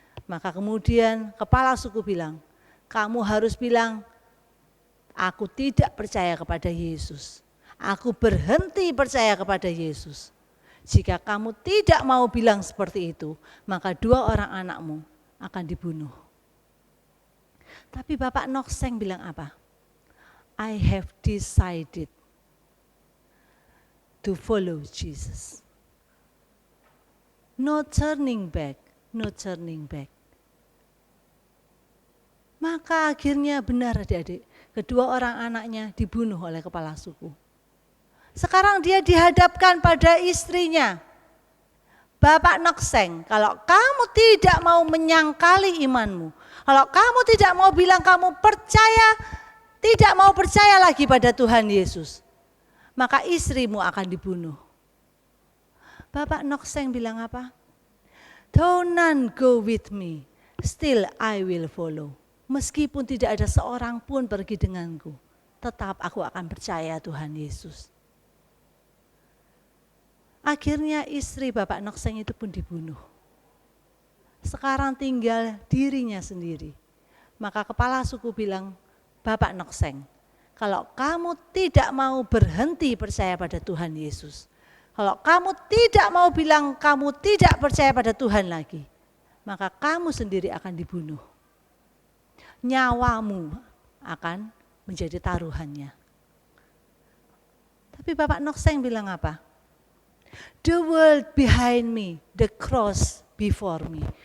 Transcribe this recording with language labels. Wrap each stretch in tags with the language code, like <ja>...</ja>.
<id>Maka kemudian kepala suku bilang, kamu harus bilang, aku tidak percaya kepada Yesus. Aku berhenti percaya kepada Yesus. Jika kamu tidak mau bilang seperti itu, maka 2 orang anakmu akan dibunuh. Tapi Bapak Nokseng bilang apa?</id> <en>I have decided to follow Jesus. No turning back, no turning back.</en> <id>Maka akhirnya benar adik-adik, kedua orang anaknya dibunuh oleh kepala suku. Sekarang dia dihadapkan pada istrinya. Bapak Nokseng, kalau kamu tidak mau menyangkali imanmu, kalau kamu tidak mau bilang kamu percaya, tidak mau percaya lagi pada Tuhan Yesus, maka istrimu akan dibunuh. Bapak Nokseng bilang apa?</id> <en>Though none go with me, still I will follow.</en> <id>Meskipun tidak ada seorang pun pergi denganku, tetap aku akan percaya Tuhan Yesus. Akhirnya istri Bapak Nokseng itu pun dibunuh. Sekarang tinggal dirinya sendiri. Maka kepala suku bilang, Bapak Nokseng, kalau kamu tidak mau berhenti percaya pada Tuhan Yesus, kalau kamu tidak mau bilang kamu tidak percaya pada Tuhan lagi, maka kamu sendiri akan dibunuh. Nyawamu akan menjadi taruhannya. Tapi Bapak Nokseng bilang apa?</id> <en>The world behind me, the cross before me.</en>